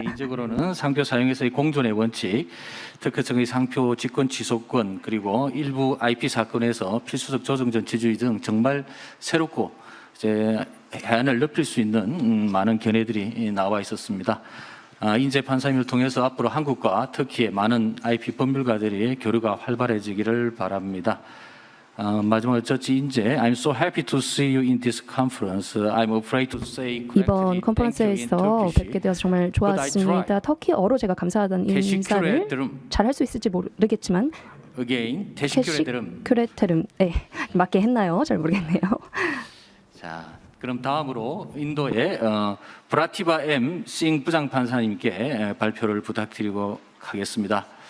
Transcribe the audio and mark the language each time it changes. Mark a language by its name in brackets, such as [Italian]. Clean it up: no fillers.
[Korean] 개인적으로는 상표 사용에서의 공존의 원칙, 특허청의 상표 직권 취소권, 그리고 일부 IP 사건에서 필수적 조정 전체주의 등 정말 새롭고 이제 해안을 넓힐 수 있는 많은 견해들이 나와 있었습니다. 인재 판사님을 통해서 앞으로 한국과 터키의 많은 IP 법률가들의 교류가 활발해지기를 바랍니다. 마지막으로 [English] 저치 인재, I'm so happy to see you in this conference. I'm afraid to say [Korean] 이번 컨퍼런스에서 뵙게 되어서 정말 좋았습니다. 터키어로 제가 감사하다는 인사를 잘 할 수 있을지 모르겠지만 [English] again, [Turkish] teşekkür [Korean] 큐레테름, 네, 맞게 했나요? 잘 모르겠네요. 자, 그럼 다음으로 인도의 브라티바 M 싱 부장 판사님께 발표를 부탁드리고 하겠습니다.